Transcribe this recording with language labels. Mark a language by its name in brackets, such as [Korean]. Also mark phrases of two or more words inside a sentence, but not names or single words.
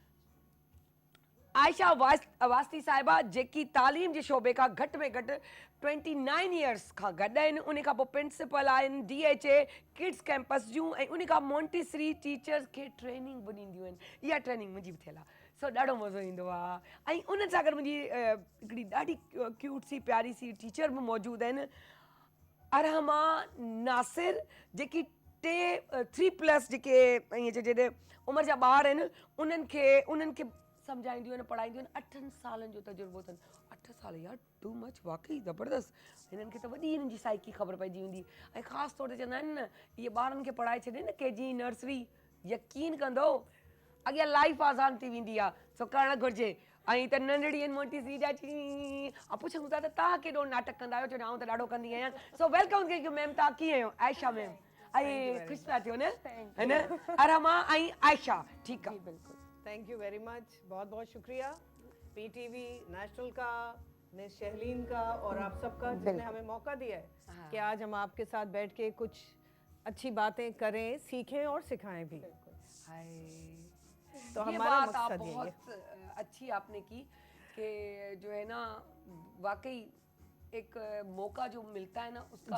[Sindhi] आयशा अवास्ती साहिबा जेकी तालीम जे शोबे खां घटि में घटि 29 इयर्स खां गॾु आहिनि उन खां पोइ प्रिंसिपल आहिनि DHA किड्स कैंपस जूं ऐं उन खां मोंटेसरी टीचर्स खे ट्रेनिंग बि ॾींदियूं आहिनि इहा ट्रेनिंग मुंहिंजी बि थियल आहे सो ॾाढो मज़ो ईंदो आहे ऐं उन सां गॾु मुंहिंजी हिकिड़ी ॾाढी [Urdu] کیوٹ سی پیاری سی [Sindhi] टीचर बि मौजूदु आहिनि अरहमा नासिर जेकी 3+ जेके ईअं चइजे उमिरि जा ॿार आहिनि उन्हनि खे सम्झाईंदियूं आहिनि पढ़ाईंदियूं आहिनि 8 सालनि जो तजुर्बो अथनि 8 साल यार [English] too much [Sindhi] वाकई ज़बरदस्त हिननि खे त वॾी हिननि जी साइकी ख़बर पइजी वेंदी ऐं ख़ासि तौर ते चवंदा आहिनि न इहे ॿारनि खे पढ़ाए छॾे न KG नर्सरी यकीन कंदो अॻियां लाइफ आज़ान थी वेंदी आहे सो करणु घुरिजे ऐं त नंढड़ी आहिनि मोंटेसरी जा पुछूं था त तव्हां केॾो नाटक कंदा आहियो छो आउं त ॾाढो कंदी आहियां सो वेलकम कयो मैम तव्हां कीअं आहियो आयशा मैम ऐं ख़ुशि था थियो न है न अरमा ऐं आयशा ठीकु आहे [Urdu] बिल्कुल [English] thank you very much [Urdu] بہت بہت شکریہ PTV نیشنل کا مس شہلین کا اور آپ سب کا جس نے ہمیں موقع دیا ہے کہ آج ہم آپ کے ساتھ بیٹھ کے کچھ اچھی باتیں کریں سیکھیں اور سکھائیں بھی تو ہمارا مقصد بہت اچھی آپ نے کی کہ جو ہے نا واقعی ایک موقع جو ملتا ہے نا اس کا